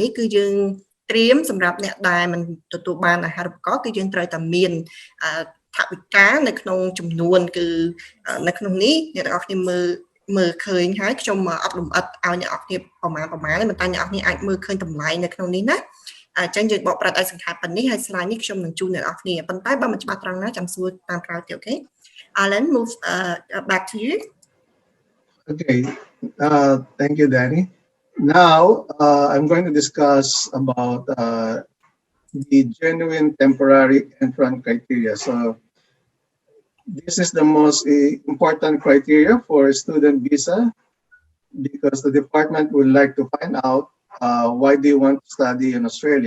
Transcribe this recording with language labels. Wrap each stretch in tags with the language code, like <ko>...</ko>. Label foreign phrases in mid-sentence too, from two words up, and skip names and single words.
<km>នេះគឺយើងត្រៀមសម្រាប់អ្នកដែលមិនទទួលបានអាហារូបករណ៍គឺយើងត្រូវតែមានថវិកានៅក្នុងចំនួនគឺនៅក្នុងនេះអ្នកនរគ្នាមើលឃើញហើយខ្ញុំអត់លម្អិតឲ្យអ្នកនរគ្នាប្រមាណប៉ុន្តែអ្នកនរគ្នាអាចមើលឃើញតម្លៃនៅក្នុងនេះណាអញ្ចឹងយើងបកប្រែឲ្យសង្ខេបប៉ុណ្នេះហើយ slide នេះខ្ញុំនឹងជូនអ្នកនរគ្នាប៉ុន្តែបើមិនច្បាស់ត្រង់ណាចាំសួរតាមក្រោយទៀតអូខេ</km> <en>Alan move back to you. Okay, thank you, Danny. Now I'm going to discuss about the genuine temporary entrant criteria. So this is the most important criteria for student visa because the department would like to find out why they want to study in Australia.</en>